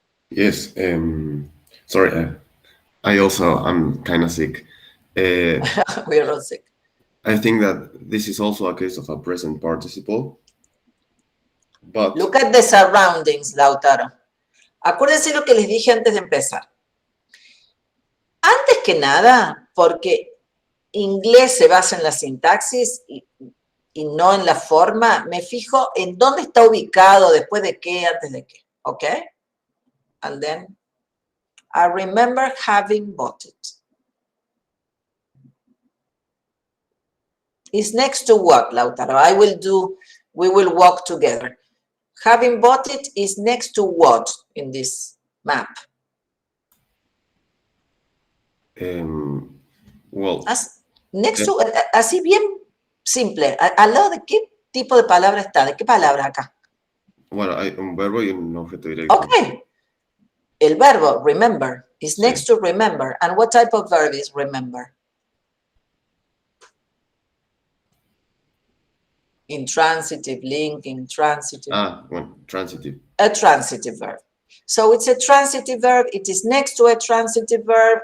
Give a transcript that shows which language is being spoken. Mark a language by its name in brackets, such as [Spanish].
[English] Yes. Sorry, I'm kind of sick. We're all sick. I think that this is also a case of a present participle. But look at the surroundings, Lautaro. [Spanish] Acuérdense lo que les dije antes de empezar. Antes que nada, porque inglés se basa en la sintaxis y no en la forma, me fijo en dónde está ubicado, después de qué, antes de qué, ¿ok? [English] And then, I remember having bought it. It's next to what, Lautaro? We will walk together. Having bought it is next to what in this map? Well, next to, [Spanish] así bien simple. ¿Al lado de qué tipo de palabra está? ¿De qué palabra acá? Bueno, hay un verbo y un objeto directo. [English] Okay. [Spanish] El verbo, [English] remember, is next to remember. And what type of verb is remember? Intransitive, link, intransitive. Well, transitive. A transitive verb. So it's a transitive verb. It is next to a transitive verb.